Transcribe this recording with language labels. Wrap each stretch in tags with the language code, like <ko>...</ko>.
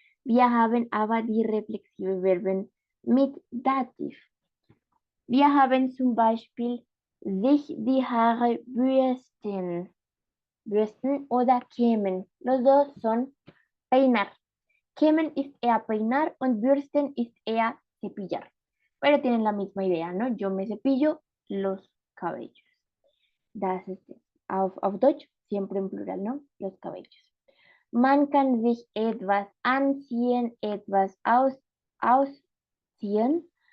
<de>Wir haben aber die reflexive Verben mit Dativ. Wir haben zum Beispiel sich die Haare bürsten. Bürsten oder kämen.</de> <es>Los dos son peinar.</es> <de>Kämen ist eher peinar und bürsten ist eher cepillar.</de> <es>Pero tienen la misma idea, ¿no? Yo me cepillo los cabellos.</es> <de>Das ist es. Auf Deutsch</de> <es>siempre en plural, ¿no? Los cabellos.</es> <de>Man kann sich etwas anziehen, etwas ausziehen.</de>